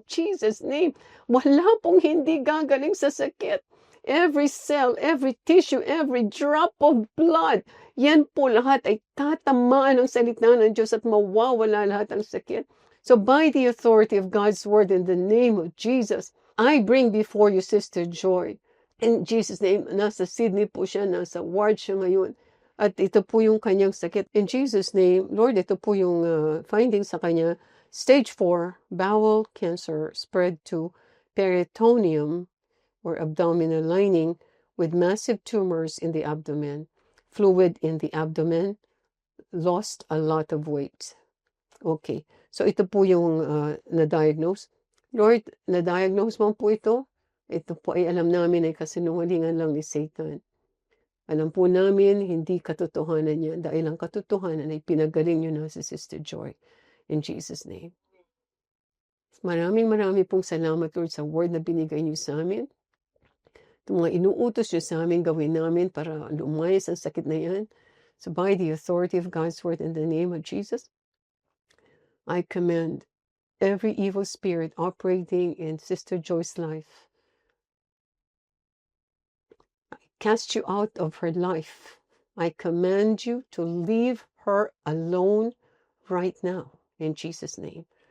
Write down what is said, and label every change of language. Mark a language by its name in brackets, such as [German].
[English] In Jesus' name, [Filipino] wala pong hindi gagaling sa sakit. [English] Every cell, every tissue, every drop of blood, [Filipino] yan po lahat ay tatamaan ng salita ng Diyos at mawawala lahat ng sakit. [English] So by the authority of God's Word in the name of Jesus, I bring before you Sister Joy. In Jesus' name, [Filipino] nasa Sydney po siya, nasa ward siya ngayon. At ito po yung kanyang sakit. [English] In Jesus' name, Lord, [Filipino] ito po yung findings sa kanya. [English] Stage 4, bowel cancer spread to peritoneum or abdominal lining with massive tumors in the abdomen, fluid in the abdomen, lost a lot of weight. [Filipino] Okay, so ito po yung na-diagnose. Lord, na-diagnose mo po ito. Ito po ay alam namin ay kasinungalingan lang ni Satan. Alam po namin, hindi katotohanan yan. Dahil ang katotohanan ay pinagaling nyo na si Sister Joy. [English] In Jesus' name. [Filipino] Maraming pong salamat, Lord, sa word na binigay nyo sa amin. Itong mga inuutos nyo sa amin, gawin namin para lumayas ang sakit na yan. [English] So by the authority of God's word in the name of Jesus, I command every evil spirit operating in Sister Joy's life, I cast you out of her life. I command you to leave her alone right now in Jesus' name.